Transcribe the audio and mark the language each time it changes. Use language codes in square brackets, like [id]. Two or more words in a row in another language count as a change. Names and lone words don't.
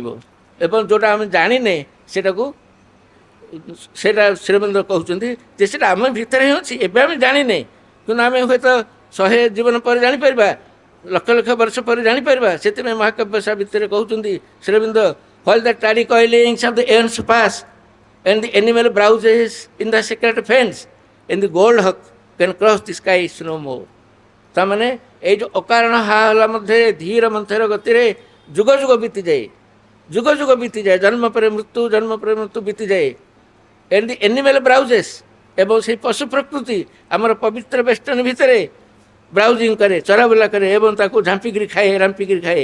[or] ଏବଂ ଯେଉଁଟା ଆମେ ଜାଣିନେ ସେଇଟା ଶ୍ରୀଅରବିନ୍ଦ କହୁଛନ୍ତି ଯେ ସେଇଟା ଆମ ଭିତରେ ହିଁ ଅଛି, ଏବେ ଆମେ ଜାଣିନେ, କିନ୍ତୁ ଆମେ ହୁଏତ 100 ଜୀବନ ପରେ ଜାଣିପାରିବା, ଲକ୍ଷ ଲକ୍ଷ ବର୍ଷ ପରେ ଜାଣିପାରିବା। ସେଥିପାଇଁ ମହାକାବ୍ୟ ସାବିତ୍ରୀରେ କହୁଛନ୍ତି ଶ୍ରୀଅରବିନ୍ଦ, [en] while the tardy coilings of the aeons pass and the animal browses in the secret fence and the gold hawk can cross the skies no more। [or] ତାମାନେ ଏଇ ଯେଉଁ ଅକାରଣ ହାହଲା ମଧ୍ୟରେ ଧୀର ମନ୍ଥର ଗତିରେ ଯୁଗ ଯୁଗ ବିତିଯାଏ, ଯୁଗ ଯୁଗ ବିତିଯାଏ, ଜନ୍ମ ପରେ ମୃତ୍ୟୁ, ଜନ୍ମ ପରେ ମୃତ୍ୟୁ ବିତିଯାଏ। [en] and the animal browses, [or] ଏବଂ ସେହି ପଶୁ ପ୍ରକୃତି ଆମର ପବିତ୍ର ବେଷ୍ଟନ ଭିତରେ ବ୍ରାଉଜିଂ କରେ, ଚରାବୁଲା କରେ ଏବଂ ତାକୁ ଝାମ୍ପିକିରି ଖାଏ, ରାମ୍ପିକିରି ଖାଏ।